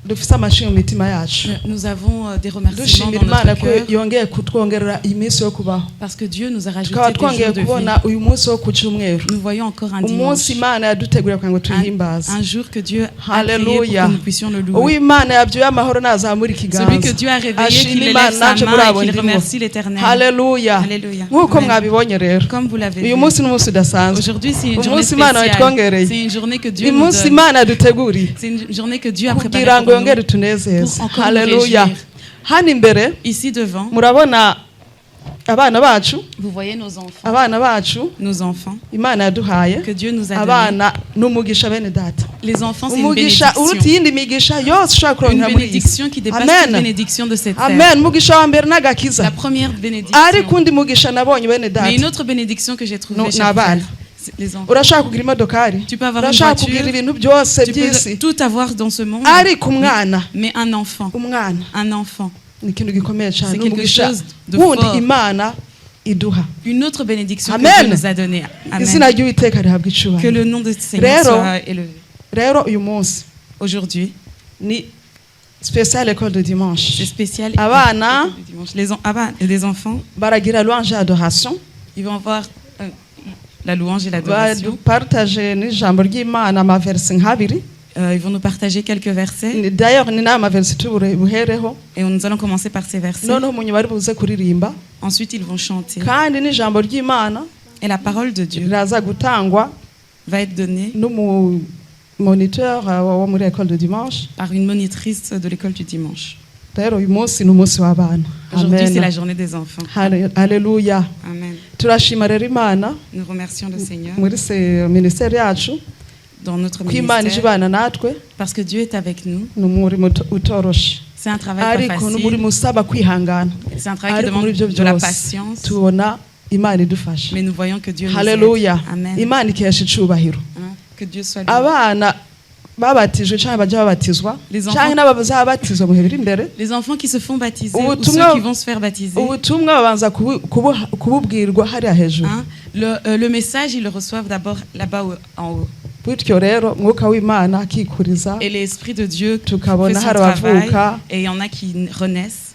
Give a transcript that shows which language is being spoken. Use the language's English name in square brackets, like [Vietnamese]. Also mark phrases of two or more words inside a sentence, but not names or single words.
[Kinyarwanda] dufise amashimwe mu mitima yacu. [French] Nous avons des remerciements [Kinyarwanda] Dushimira [French] dans [Kinyarwanda] Imana [French] notre [Kinyarwanda] ko [French] cœur [Kinyarwanda] yongeye kutwongerera iminsi yo kubaho. [French] parce que Dieu nous a rajouté [Kinyarwanda] Tukaba [French] des jours [Kinyarwanda] twongeye [French] de vie. [Kinyarwanda] kubona uyu munsi wo ku cyumweru. [French] Nous voyons encore un [Kinyarwanda] Umunsi [French] dimanche, [Kinyarwanda] Imana yaduteguriye kugira ngo tuyihimbaze. [French] un jour que Dieu a créé pour [Kinyarwanda] Hallelujah. [French] que nous puissions le louer. [Kinyarwanda] Uw'Imana yabyuye amahoro nazamura ikiganza. [French] Celui que Dieu a réveillé, [Kinyarwanda] Ashima [French] qu'il [Kinyarwanda] Imana [French] élève sa [Kinyarwanda] nanje muri [French] main [Kinyarwanda] abo [French] et qu'il [Kinyarwanda] ndimo. [French] remercie l'Éternel. [Kinyarwanda] Hallelujah. [French] Alléluia. [Kinyarwanda] Nk'uko Amen. mwabibonye rero. [French] Comme vous l'avez [Kinyarwanda] Uyu [French] vu, [Kinyarwanda] munsi ni umunsi udasanzwe. [French] aujourd'hui c'est une [Kinyarwanda] Uyu [French] journée [Kinyarwanda] munsi Imana [French] spéciale. [Kinyarwanda] yatwongereye. [French] C'est une journée que Dieu [Kinyarwanda] Uyu [French] nous [Kinyarwanda] munsi [French] donne. [Kinyarwanda] Imana yaduteguriye [French] C'est une journée que Dieu a préparée [Kinyarwanda] kugira ngo [French] pour [Kinyarwanda] yongere [French] nous. [Kinyarwanda] tunezeze. [French] Pour encore nous [Kinyarwanda] Hallelujah. [French] réjouir. [Kinyarwanda] Hano imbere [French] Ici devant, [Kinyarwanda] murabona abana bacu, [French] vous voyez nos enfants. [Kinyarwanda] abana bacu [French] Nos enfants [Kinyarwanda] Imana yaduhaye. [French] que Dieu nous a donnés. [Kinyarwanda] Abana n'umugisha bene data. [French] Les enfants, c'est une [Kinyarwanda] Umugisha uruta [French] bénédiction. [Kinyarwanda] iyindi migisha yose ushobora [French] Une [Kinyarwanda] kuronka muri iyi si. [French] bénédiction qui dépasse [Kinyarwanda] Amen. [French] toute bénédiction de cette terre. [Kinyarwanda] Amen. Umugisha wa mbere n'agakiza. [French] La première bénédiction. [Kinyarwanda] Ariko undi mugisha nabonye bene [French] Mais une [Kinyarwanda] data. [French] autre bénédiction que j'ai trouvée, [Kinyarwanda] No, [French] chers [Kinyarwanda] n'abana. [French] frères, c'est les enfants. [Kinyarwanda] Urashaka kugira imodokari, [French] Tu peux avoir une [Kinyarwanda] urashaka [French] voiture, [Kinyarwanda] kugira ibintu byose [French] Tu [Kinyarwanda] by'isi, [French] peux tout avoir dans ce monde, [Kinyarwanda] ariko umwana, [French] mais un enfant, [Kinyarwanda] ni ikintu gikomeye cyane. [French] c'est quelque [Kinyarwanda] Umugisha [French] chose de [Kinyarwanda] wundi [French] fort. [Kinyarwanda] Imana iduha. [French] Une autre bénédiction [Kinyarwanda] Amen. [French] que Dieu nous a donnée. [Kinyarwanda] Izina Amen. ry'Uwiteka rihabwa [French] Que [Kinyarwanda] icubahiro. [French] le nom de Seigneur [Kinyarwanda] Rero, [French] soit élevé. [Kinyarwanda] Rero uyu munsi [French] Aujourd'hui, [Kinyarwanda] ni [French] spécial école de c'est dimanche. spécial. [Kinyarwanda] Abana [French] Le dimanche. Les enfants, [Kinyarwanda] baragira [French] louange et adoration. ils vont avoir la louange et l'adoration. [Kinyarwanda] Badupartage n'ijambo ry'Imana amaversi nk'abiri. [French] Ils vont nous partager quelques versets [Kinyarwanda] D'ailleurs ni n'aya maversi buhereho. [French] et nous allons commencer par ces versets. [Kinyarwanda] Noneho mu nyuma bari buze kuririmba. [French] Ensuite, ils vont chanter. [Kinyarwanda] Kandi n'ijambo ry'Imana [French] Et la parole de Dieu [Kinyarwanda] riraza gutangwa [French] va être donnée [Kinyarwanda] n'umumoniteur wo muri [French] école de dimanche. par une monitrice de l'école du dimanche. Rero uyu munsi ni umunsi w'abana. Aujourd'hui, c'est la Amen. journée des enfants. [Kinyarwanda] Haleluya. Amen. Turashima rero Imana [French] Nous remercions le Seigneur [Kinyarwanda] muri se ministère yacu [French] dans notre [Kinyarwanda] ko Imana ije [French] ministère [Kinyarwanda] ibana natwe. [French] parce que Dieu est avec nous. [Kinyarwanda] Ni umurimo utoroshe, [French] C'est un travail pas [Kinyarwanda] ariko ni umurimo [French] facile. [Kinyarwanda] usaba kwihangana. [French] C'est un travail qui [Kinyarwanda] Ariko muri [French] demande [Kinyarwanda] ibyo [French] de la [Kinyarwanda] byose [French] patience. [Kinyarwanda] tubona Imana idufasha. [French] Mais nous voyons que Dieu nous [Kinyarwanda] Haleluya. aide. Amen. Imana ikesha icubahiro. [French] Hein, que Dieu soit loué. [Kinyarwanda] Abana babatijwe cyangwa bajya babatizwa [French] Les enfants- [Kinyarwanda] cyangwa n'abazabatizwa mu bihe biri imbere. [French] Les enfants qui se font baptiser [Kinyarwanda] Ubu [French] ou [Kinyarwanda] tumwa- [French] ceux qui vont se faire baptiser, [Kinyarwanda] Ubutumwa babanza kububwirwa hariya hejuru. [French] hein, le message, ils le reçoivent d'abord là-bas en haut. [Kinyarwanda] Bityo rero mwuka w'Imana akikuriza [French] Et l'Esprit de Dieu fait [Kinyarwanda] tukabona [French] son [Kinyarwanda] hari [French] travail. [Kinyarwanda] abavuka [French] Et il y en a qui naissent,